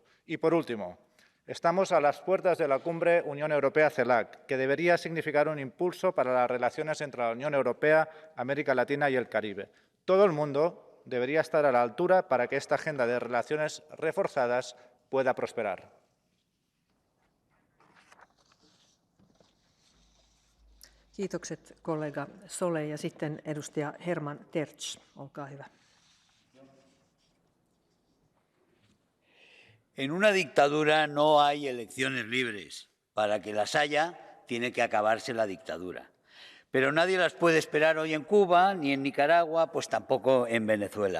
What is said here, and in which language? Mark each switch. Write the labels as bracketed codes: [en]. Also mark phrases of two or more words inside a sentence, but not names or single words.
[es] Y, por último, estamos a las puertas de la cumbre Unión Europea-CELAC, que debería significar un impulso para las relaciones entre la Unión Europea, América Latina y el Caribe. Todo el mundo debería estar a la altura para que esta agenda de relaciones reforzadas pueda prosperar. [fi] Kiitokset kollega Sole ja sitten edustaja Herman Tertsch. Olkaa hyvä. [es] En una dictadura no hay elecciones libres. Para que las haya, tiene que acabarse la dictadura. Pero nadie las puede esperar hoy en Cuba, ni en Nicaragua, pues tampoco en Venezuela.